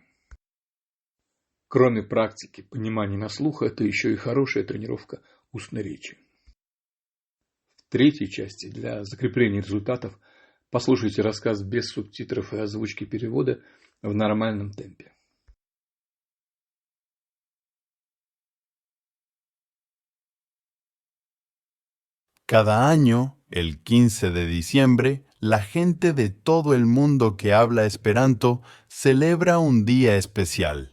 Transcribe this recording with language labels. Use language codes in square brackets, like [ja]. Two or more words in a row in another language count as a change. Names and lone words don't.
[ru] Кроме практики понимания на слух, это еще и хорошая тренировка устной речи. В третьей части для закрепления результатов послушайте рассказ без субтитров и озвучки перевода в нормальном темпе. [es] Cada año, el 15 de diciembre, la gente de todo el mundo que habla Esperanto celebra un día especial.